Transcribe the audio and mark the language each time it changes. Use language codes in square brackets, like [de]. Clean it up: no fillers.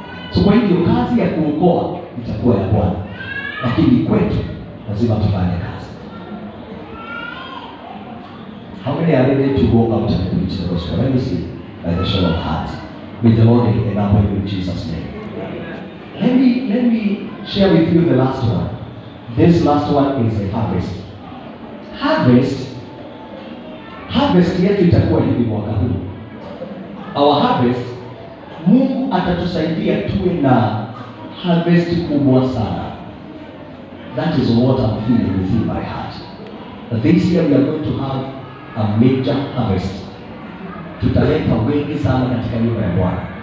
[sw] So kwa hivyo kazi ya kuokoa itakuwa ya Bwana, lakini kwetu lazima tufanye kazi. [en] How many are ready to go out and preach the gospel? Let me see by the show of hands. May the Lord enable you in Jesus' name. Let me share with you the last one. This last one is a harvest. [sw] Harvest yetu itakuwa hivi mwaka huu. [en] Our harvest, [sw] Mungu atatusaidia tuwe na harvest kubwa sana. [en] That is what I'm feeling within my heart. This year we are going to have a major harvest. [sw] Tutaleta wengi sana katika nyumba ya Bwana.